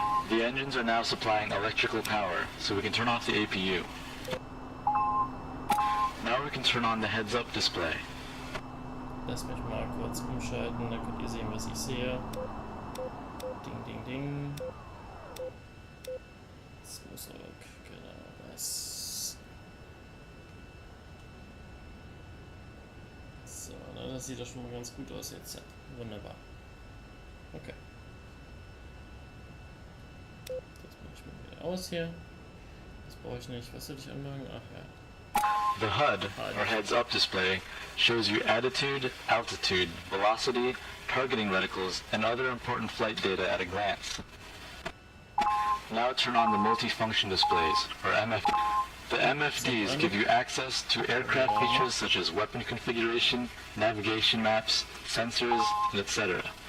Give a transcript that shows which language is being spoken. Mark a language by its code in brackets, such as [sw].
[en] The engines are now supplying electrical power, so we can turn off the APU. Now we can turn on the heads-up display. [de] Lass mich mal kurz umschalten, dann könnt ihr sehen, was ich sehe. Ding, ding, ding. Das muss aber, genau, das. So, na, das sieht doch schon mal ganz gut aus jetzt. Ja, wunderbar. Okay. Das mache ich mal wieder aus hier. Das brauche ich nicht. Was soll ich anmachen? Ach ja. [en] The HUD, or heads-up display, shows you attitude, altitude, velocity, targeting reticles, and other important flight data at a glance. Now turn on the multifunction displays, or MFD. The MFDs give you access to aircraft features such as weapon configuration, navigation maps, sensors, and etc.